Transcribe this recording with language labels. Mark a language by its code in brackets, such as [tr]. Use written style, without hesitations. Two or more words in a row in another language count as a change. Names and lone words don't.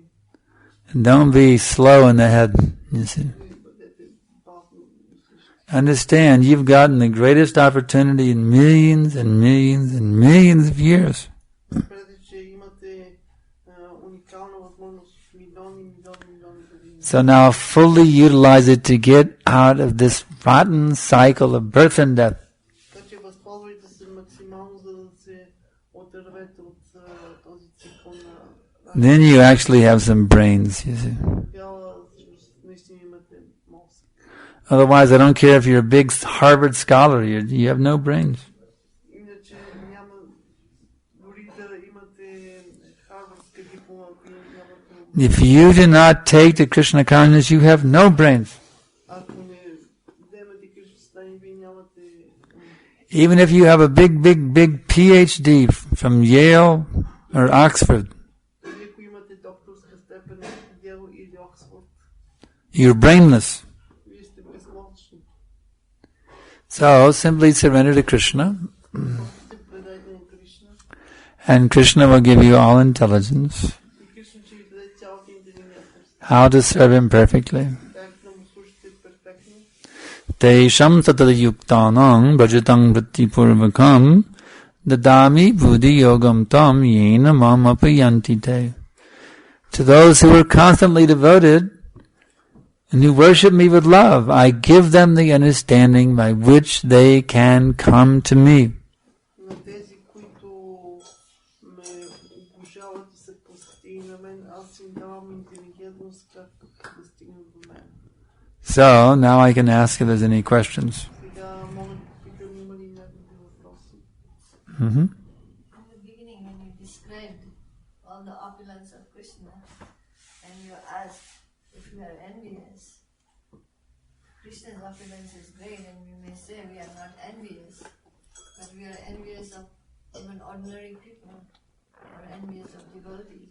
[en] Don't be slow in the head. You see. [bg] не бъдете бавни мислещи. [en] Understand, you've gotten the greatest opportunity in millions and millions and millions of years. [bg] Разберете, че имате уникална възможност в милиони години. [en] So now fully utilize it to get out of this rotten cycle of birth and death. [bg] Така че възползвайте се максимално, за да се отървете от този цикъл на [en] Then you actually have some brains, you see. [bg] Тогава наистина имате мозък. [en] Otherwise, I don't care if you're a big Harvard scholar, you have no brains. [bg] Иначе няма дори да имате харвардска диплома, ако нямате. [en] If you do not take the Krishna consciousness, you have no brains. [bg] Ако не вземете Кришна съзнание, вие нямате. [en] Even if you have a big PhD from Yale or Oxford, [bg] Дори ако имате докторска степен в Йел или Оксфорд, [en] you're brainless. [bg] вие сте безмозъчни. [en] So simply surrender to Krishna, [bg] Просто се предайте на Кришна [en] and Krishna will give you all intelligence, [bg] и Кришна ще ви даде цялата интелигентност. [en] how to serve him perfectly. [bg] Как да му служите перфектно. [sa] तेषां सततयुक्तानां भजतां प्रीतिपूर्वकं ददामि बुद्धि योगं तं येन मां उपयान्ति ते. [en] To those who are constantly devoted and who worship me with love, I give them the understanding by which they can come to me. [bg] На тези, които ме обожават и са посветени на мен, аз им давам интелигентност, как да стигнат до мен. [en] So, now I can ask if there's any questions. [bg] Сега мога да попитам, има ли някакви въпроси? Mm-hmm. [en] In the beginning, when you described all the opulence of Krishna, and you asked if we are envious, Krishna's opulence is great, and we may say we are not envious, but we are envious of even ordinary people, or envious of devotees.